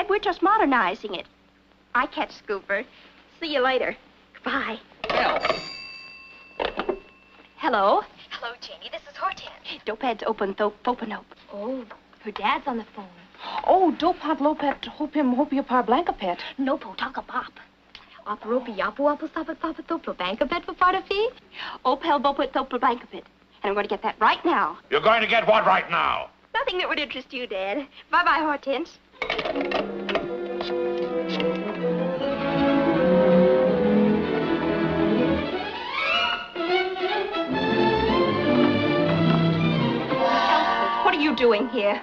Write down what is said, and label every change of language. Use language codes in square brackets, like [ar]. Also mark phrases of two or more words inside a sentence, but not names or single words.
[en] We're just modernizing it. I catch Scooper. See you later. Goodbye. Hello? Hello, Janie. This is Hortense. Dopad's open, open up. Oh, her dad's on the phone. Oh, Dopad Lopet, hope par blanca pet. No po taka pop. Operopi yapu apu sapat sapat toplo banka pet for part of fee. Opel boput topel blankapit. And I'm going to get that right now. You're going to get what right now? Nothing that would interest you, Dad. Bye-bye, Hortense. What are you doing here?